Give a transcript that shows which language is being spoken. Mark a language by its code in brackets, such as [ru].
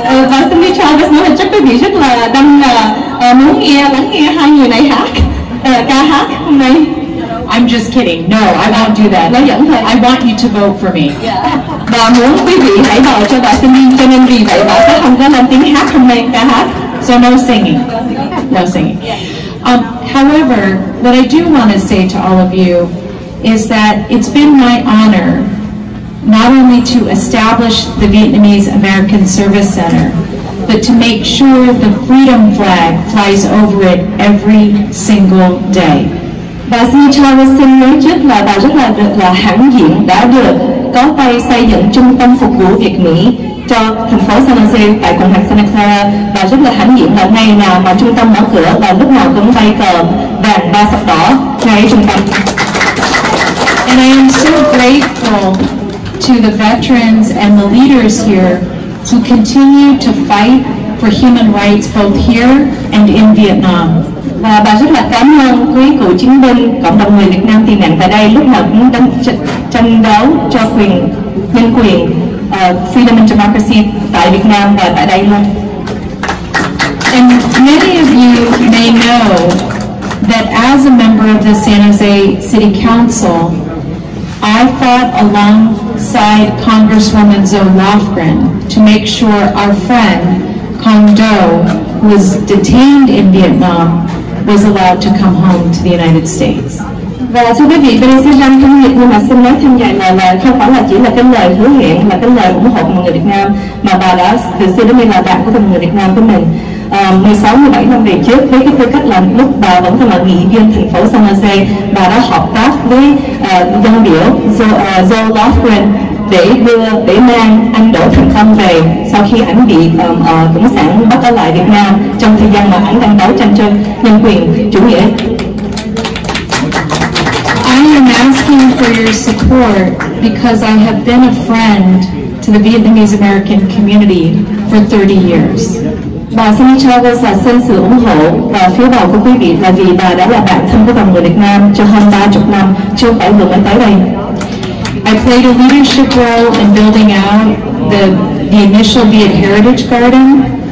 [vi] Và Cindy Chavez nói là chắc quý vị rất là đang muốn lắng nghe hai người này ca hát hôm nay. [en] I'm just kidding. No, I won't do that. [vi] Nói giỡn thôi. [en] I want you to vote for me. [vi] Và muốn quý vị hãy bầu cho bà Cindy, cho nên vì vậy bà sẽ không có lên tiếng hát hôm nay, ca hát. [en] So no singing. No singing. However, what I do want to say to all of you is that it's been my honor not only to establish the Vietnamese American Service Center, but to make sure the freedom flag flies over it every single day. [vi] Bà Cindy Chavez xin nói trước là bà rất là hãnh diện đã được có tay xây dựng trung tâm phục vụ Việt Mỹ cho thành phố San Jose tại quận hạt Santa Clara. Bà rất là hãnh diện là ngày nào mà trung tâm mở cửa là lúc nào cũng bay cờ vàng ba sọc đỏ ngay trung tâm. [en] And I am so grateful to the veterans and the leaders here who continue to fight for human rights both here and in Vietnam. [vi] Và bà rất là cảm ơn quý cựu chiến binh, cộng đồng người Việt Nam tị nạn tại đây lúc nào cũng đang tranh đấu cho nhân quyền, [en] freedom and democracy [vi] tại Việt Nam và tại đây luôn. [en] And many of you may know that as a member of the San Jose City Council, I fought alongside Congresswoman Zoe Lofgren to make sure our friend Con Do, who was detained in Vietnam, was allowed to come home to the United States. [vi] Và thưa quý vị, bên sẽ răng thông nghiệp nhưng mà xin nói thêm vậy là không phải là chỉ là cái lời hứa hẹn, là cái lời ủng hộ của mọi người Việt Nam, mà bà đã từ xưa đến nay là bạn của mọi người Việt Nam của mình. 16-17 năm về trước, với cái tư cách là lúc bà vẫn còn là nghị viên thành phố San Jose, bà đã hợp tác với dân biểu Joe Lofgren để mang anh Đỗ Thành Tâm về sau khi ảnh bị Cộng sản bắt ở lại Việt Nam trong thời gian mà ảnh đang đấu tranh cho nhân quyền chủ nghĩa. [en] I am asking for your support because I have been a friend to the Vietnamese American community for 30 years. [vi] Bà xin cho xin sự ủng hộ và phiếu bầu của quý vị là vì bà đã là bạn thân của dòng người Việt Nam cho hơn 30 năm, chứ không phải vừa mới tới đây. [en] I played a leadership role in building out the initial Viet Heritage Garden.